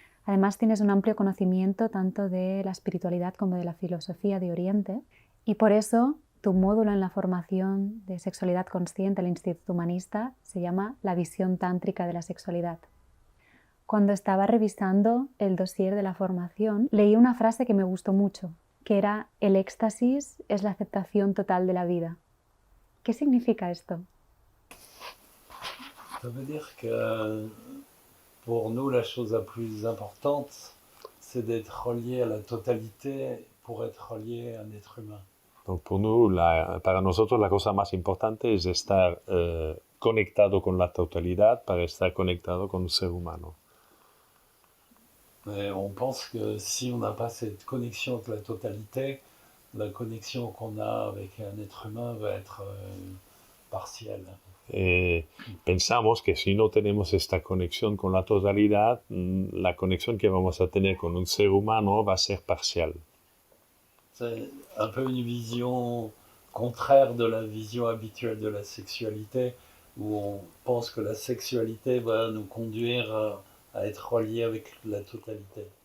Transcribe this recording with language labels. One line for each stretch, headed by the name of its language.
Spanish: Además, tienes un amplio conocimiento tanto de la espiritualidad como de la filosofía de Oriente, y por eso tu módulo en la formación de sexualidad consciente del Instituto Humanista se llama La visión tántrica de la sexualidad. Cuando estaba revisando el dossier de la formación, leí una frase que me gustó mucho, que era: el éxtasis es la aceptación total de la vida. ¿Qué significa esto?
French: Ça veut dire que pour nous, la chose la plus importante, c'est d'être relié à la totalité pour être relié à un être humain.
Spanish: Donc para nosotros la cosa más importante es estar conectado con la totalidad para estar conectado con un ser humano.
French: Mais on pense que si on n'a pas cette connexion avec la totalité, la connexion qu'on a avec un être humain va être partielle.
Spanish: Pensamos que si no tenemos esta conexión con la totalidad, la conexión que vamos a tener con un ser humano va a ser parcial.
French: C'est un peu une vision contraire de la vision habituelle de la sexualité, où on pense que la sexualité va nous conduire a être relié avec la totalité.